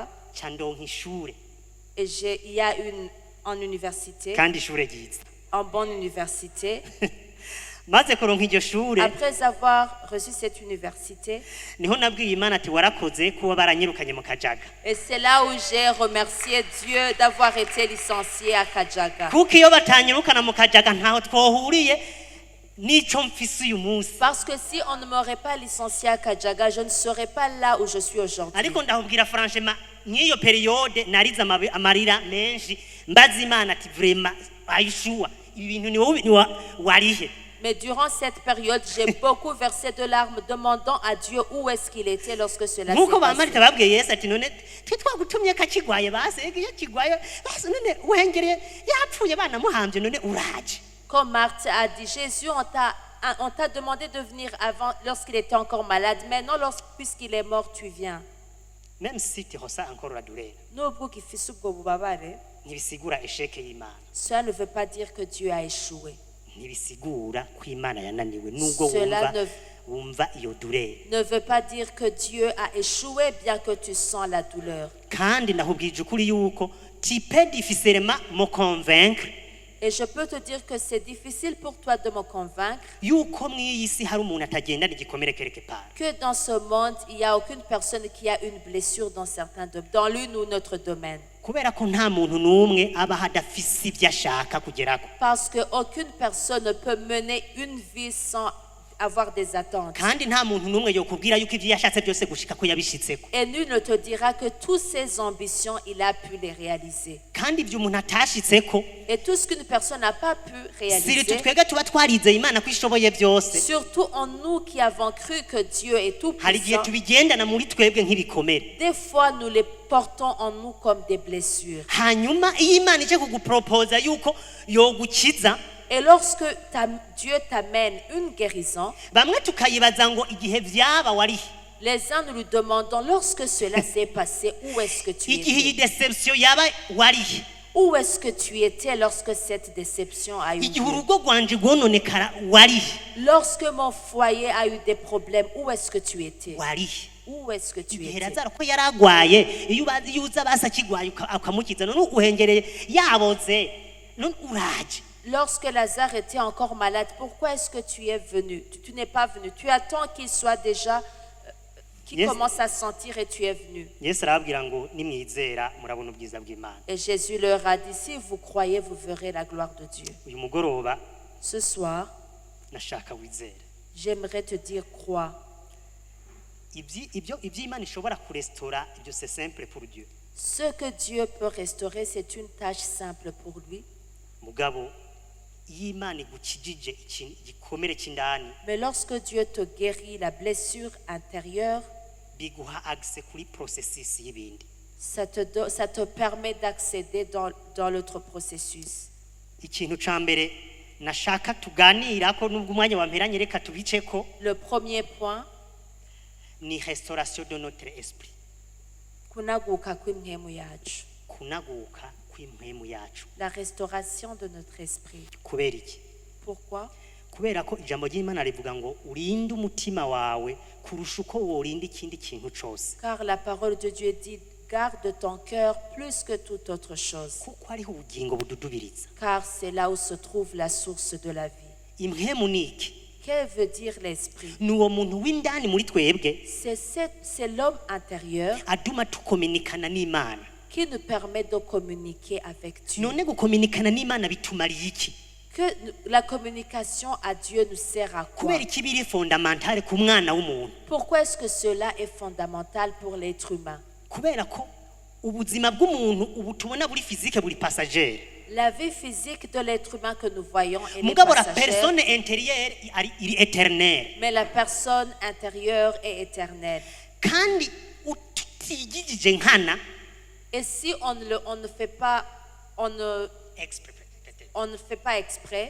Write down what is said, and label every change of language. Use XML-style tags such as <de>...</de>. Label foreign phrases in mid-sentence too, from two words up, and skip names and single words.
<rn>candonka ishure</rn> <fr>et il y a en université,</fr> <rn>kandi ishure ryiza.</rn> <fr>en bonne université.</fr> <rn>Maze kuronka iryo shure</rn> <fr>Après avoir reçu cette université,</fr> <rn>niho nabwiye Imana ati warakoze kuba baranyirukanye mu Kajaga.</rn> <fr>et c'est là où j'ai remercié Dieu d'avoir été licencié à Kajaga.</fr> <rn>Kuko iyo batanyirukana mu Kajaga ntaho twohuriye nico mfise uyu munsi.</rn> <fr>Parce que si on ne m'aurait pas licencié à Kajaga, je ne serais pas là où je suis aujourd'hui.</fr> <rn>Ariko ndahubwira franchement n'iyo periode narize amarira menshi mbaza Imana ati vraiment ayishuwa ibintu ni wowe warihe.</rn> <fr>Mais durant cette période, j'ai beaucoup versé de larmes demandant à Dieu où est-ce qu'il était lorsque cela s'est</fr> <rn>Nkuko bamarita</rn> <fr>passé.</fr> <rn>babwiye Yesu ati none twagutumye kakigwaye base iyo kigwaye base none uhengereye yapfuye bana muhambye none uraje.</rn> <fr>Comme Marthe a dit, Jésus, on t'a demandé de venir avant lorsqu'il était encore malade. Maintenant, puisqu'il est mort, tu viens. Même si tihosa encore la douleur</fr> <rn>Nubwo gifise ubwo bubabare, ntibisigura esheke y'Imana.</rn> <fr>cela ne veut pas dire que Dieu a échoué.</fr> <rn>Ntibisigura ko Imana yananiwe nubwo</rn> <fr>Cela</fr> <rn>wumva iyo douleur.</rn> <fr>ne veut pas dire que Dieu a échoué bien que tu sens la douleur.</fr> <rn>Kandi ndahubwije ukuri yuko</rn> <fr>tu peux difficilement me convaincre Et je peux te dire que c'est difficile pour toi de me convaincre</fr> <rn>yuko mw'iyi si hari umuntu atagendana igikomere</rn> <fr>quelque part. que dans ce monde, il n'y a aucune personne qui a une blessure dans l'une ou notre domaine.</fr> <rn>Kubera ko nta muntu n'umwe aba hadafise ibyo ashaka kugerako.</rn> <fr>Parce qu'aucune personne ne peut mener une vie sans avoir des attentes.</fr> <rn>Kandi nta muntu n'umwe yokubwira yuko ibyo yashatse byose gushika ko yabishitseko.</rn> <fr>Et nul ne te dira que toutes ses ambitions, il a pu les réaliser.</fr> <rn>Kandi ibyo umuntu atashitseko</rn> <fr>Et tout ce qu'une personne n'a pas pu</fr> <rn>siri</rn> <fr>réaliser,</fr> <rn>twebwe tuba twarizeye Imana ko ishoboye byose.</rn> <fr>surtout en nous qui avons cru que Dieu est tout</fr> <rn>Hari igihe</rn> <fr>puissant,</fr> <rn>tubigendana muri twebwe nk'ibikomere.</rn> <fr>des fois nous les portons en nous comme des blessures.</fr> <rn>Hanyuma iyo Imana ije kuguproposa yuko yogukiza</rn> <fr>Et lorsque Dieu t'amène une guérison,</fr> <rn>bamwe tukayibaza ngo igihe vyaba wari</rn> <fr>les uns nous lui demandons lorsque cela s'est passé, où est-ce que tu</fr> <rn>igihe iyi</rn> <fr>étais?</fr> <rn>deception yaba wari</rn> <fr>Où est-ce que tu étais lorsque cette déception a eu</fr> <rn>igihe</rn> <fr>lieu?</fr> <rn>urugo rwanje rwononekara wari</rn> <fr>Lorsque mon foyer a eu des problèmes, où est-ce que tu étais?</fr> <rn>wari</rn> <fr>Où est-ce que tu</fr> <rn>igihe</rn> <fr>étais?</fr> <rn>Lazaro ko yaragwaye iyo uza basa kigwaye ukamukiza none uhengereye yaboze none uraje.</rn> <fr>Lorsque Lazare était encore malade, pourquoi est-ce que tu es venu? Tu n'es pas venu. Tu attends qu'il soit déjà, qu'il</fr> <en>Yes.</en> <fr>commence à sentir et tu es venu.</fr> <rn>Yesu arababwira ngo nimwizera murabona ubwiza bw'Imana.</rn> <fr>Et Jésus leur a dit, si vous croyez, vous verrez la gloire de Dieu.</fr> <rn>Uyu mugoroba</rn> <fr>Ce soir,</fr> <rn>nashaka wizera</rn> <fr>j'aimerais te dire, crois.</fr> <rn>ibyo Imana ishobora kurestora ibyo</rn> <fr>c'est simple pour Dieu. Ce que Dieu peut restaurer, c'est une tâche simple pour lui.</fr> <rn>Mugabo iyo Imana igukijije igikomere cy'indani</rn> <fr>Mais lorsque Dieu te guérit la blessure intérieure,</fr> <rn>biguha access kuri processus y'ibindi.</rn> <fr>ça te permet d'accéder dans l'autre processus.</fr> <rn>Ikintu ca mbere nashaka tuganira ko nubwo umwanya wamperanye reka tubiceko</rn> <fr>Le premier point, ni restauration de notre esprit.</fr> <rn>kunaguka kw'impwemu yacu. kunaguka kw'impwemu yacu.</rn> <fr>La restauration de notre esprit.</fr> <rn>Kubera iki?</rn> <fr>Pourquoi?</fr> <rn>Kubera ko ijambo ry'Imana rivuga ngo urinde umutima wawe kurusha uko worinda ikindi kintu cyose.</rn> <fr>Car la parole de Dieu dit garde ton cœur plus que toute autre chose.</fr> <rn>Kuko ariho ubugingo bududubiriza.</rn> <fr>Car c'est là où se trouve la source de la vie.</fr> <rn>Impwemu ni iki?</rn> <fr>Que veut dire l'esprit?</fr> <rn>Ni uwo muntu w'indani muri twebwe</rn> <fr>C'est l'homme intérieur</fr> <rn>aduma tukominikana n'Imana.</rn> <fr>qui nous permet de communiquer avec Dieu.</fr> <rn>None gukominikana n'Imana bitumariye iki?</rn> <fr>Que la communication à Dieu nous sert à quoi?</fr> <rn>Kubera iki biri fondamentale ku mwana w'umuntu?</rn> <fr>Pourquoi est-ce que cela est fondamental pour l'être humain?</fr> <rn>Kubera ko ubuzima bw'umuntu ubu tubona buri physique buri passager.</rn> <fr>La vie physique de l'être humain que nous voyons est</fr> <rn>Mugabo la</rn> <fr>passagère, personne intérieure iri éternelle. mais la personne intérieure est éternelle.</fr> <rn>Kandi utigijije nkana</rn> <fr>Et si on ne fait pas, on ne fait pas exprès,</fr>